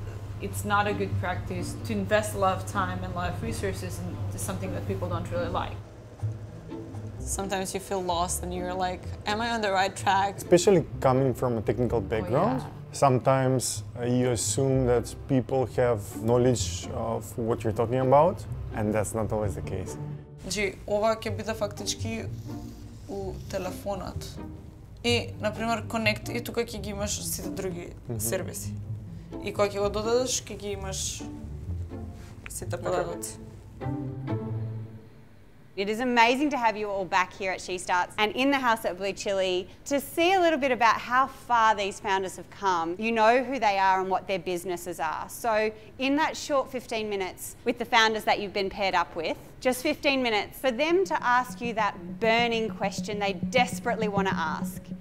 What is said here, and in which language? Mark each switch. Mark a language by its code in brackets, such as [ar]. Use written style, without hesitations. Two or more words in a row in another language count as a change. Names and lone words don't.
[en] It's not a good practice to invest a lot of time and a lot of resources into something that people don't really like. Sometimes you feel lost and you're like, am I on the right track? Especially coming from a technical background, sometimes you assume that people have knowledge of what you're talking about, and that's not always the case. [mk] Значи, ова ќе биде фактички у телефонот. И, например, Connect, и тука ќе ги имаш сите други сервиси. И кога ќе го додадеш, ќе ги имаш сите податоци. [en] It is amazing to have you all back here at SheStarts and in the house at Blue Chili to see a little bit about how far these founders have come. You know who they are and what their businesses are. So in that short 15 minutes with the founders that you've been paired up with, just 15 minutes, for them to ask you that burning question they desperately want to ask.